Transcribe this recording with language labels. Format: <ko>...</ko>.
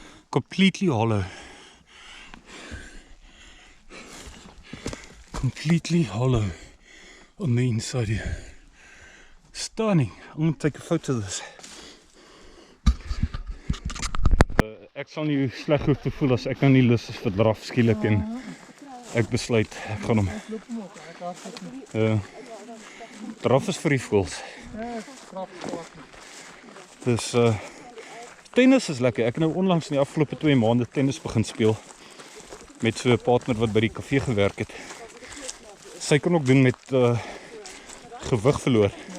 <en>Completely hollow. Completely hollow on the inside here. Stunning. I'm going to take a photo of this.</en> <af>Ek sal nie sleg hoef te voel as ek nou nie lus is vir draf skielik en ek besluit ek gaan hom. Draf is vir die voels. Dus tennis is lekker. Ek het nou onlangs in die afgelope 2 maande tennis begin speel met so 'n partner wat by die kafee gewerk het. Sy kon ook doen met gewig verloor.</af>